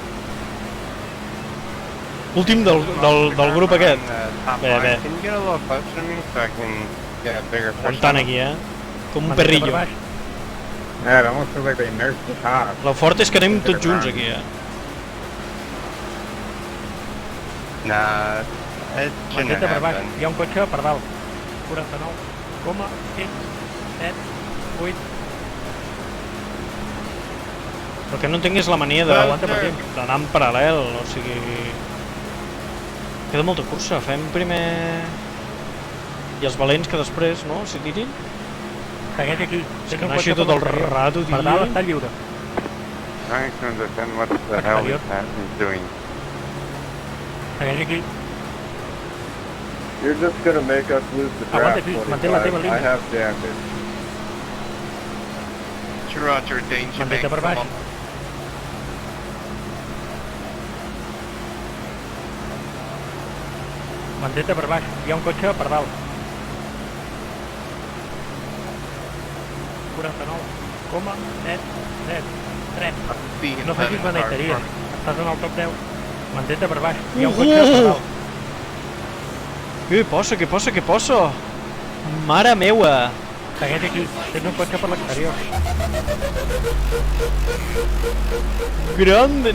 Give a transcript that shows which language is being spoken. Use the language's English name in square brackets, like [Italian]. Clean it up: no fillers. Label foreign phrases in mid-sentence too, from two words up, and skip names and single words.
[Catalan] Últim del grup aquest. Bé, bé. [English] Can you get a little closer to me so I can get a bigger [Catalan] Aguantant aquí, Com un Mantén-te per perrillo. baix. [English] Yeah, it almost feels like they nursed the car. [Catalan] El fort és que anem tots junts aquí, [English] Nah, it shouldn't [Catalan] Mantén-te per [English] have [Catalan] baix. [English] happened. [Catalan] Hi ha un cotxe per dalt. 49,6, 7, 8. El que no entenc és la mania de Aguanta per dins. d'anar en paral·lel, o sigui... Queda molta cursa, fem primer... I els valents que després, no?, s'hi tirin. Segueix aquí. És Tens que un no així cotxe tot per el l'exterior. rato, Per dalt tio. està lliure. [English] Trying to understand what the hell this man is doing. [Catalan] Segueix aquí. [English] You're just gonna make us lose the [Catalan] Aguanta, [English] draft, [Catalan] tio, mantén la teva [English] 45. I [Catalan] línia. [English] have damage. Roger, danger, [Catalan] Mantén-te [English] mate. [Catalan] per [English] Come [Catalan] baix. [English] on. [Catalan] Mantén-te per baix. Hi ha un cotxe per dalt. 49,7, 3. [English] See him [Catalan] No facis [English] turning the car in [Catalan] beneiteries. [English] front. [Catalan] Estàs en el top 10. Mantén-te per baix. Hi ha un cotxe per dalt. Què passa, què passa, què passa? Mare meua! Segueix aquí. Tens un cotxe per l'exterior. Grande!